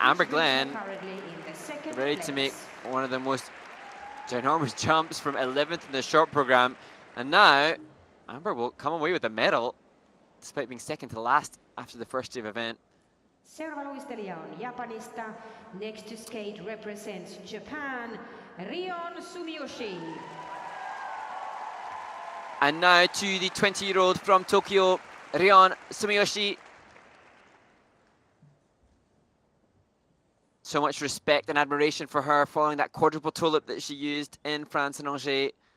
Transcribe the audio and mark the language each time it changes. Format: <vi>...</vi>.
<en>Amber Glenn ready to make one of the most ginormous jumps from 11th in the short program. And now, Amber will come away with a medal, despite being second to last after the first day of event.</en> <fi>Seuraava luistelija on Japanista.</fi> <en>Next to skate represents Japan, Rion Sumiyoshi. And now to the 20-year-old from Tokyo, Rion Sumiyoshi. So much respect and admiration for her following that quadruple toe-lip that she used in France and Angers.</en>